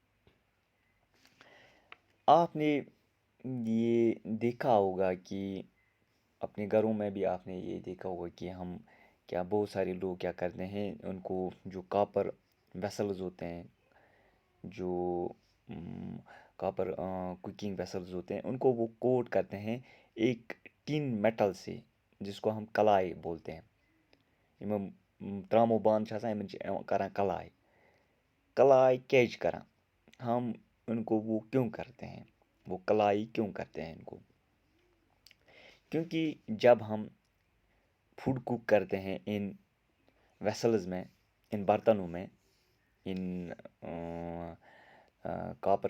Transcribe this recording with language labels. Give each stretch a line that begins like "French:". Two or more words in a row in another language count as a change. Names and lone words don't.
Urdu: آپ نے یہ دیکھا ہوگا کہ اپنے گھروں میں بھی آپ نے یہ دیکھا ہوگا کہ ہم کیا بہت سارے لوگ کیا کرتے ہیں، ان کو جو
English: copper vessels
Urdu: ہوتے ہیں، جو
English: copper cooking vessels
Urdu: ہوتے ہیں، ان کو وہ کوٹ کرتے ہیں ایک
English: tin metal
Urdu: سے جس کو ہم قلعی بولتے ہیں.
Kashmiri: ترٛامو بانہٕ چھِ آسان یِمَن چھِ کران کلائی کیچ کران.
Urdu: ہم ان کو وہ کیوں کرتے ہیں, وہ کلائی کیوں کرتے ہیں ان کو؟ کیونکہ جب ہم
English: food cook
Urdu: کرتے ہیں ان ویسلز میں, ان برتنوں میں, ان کاپر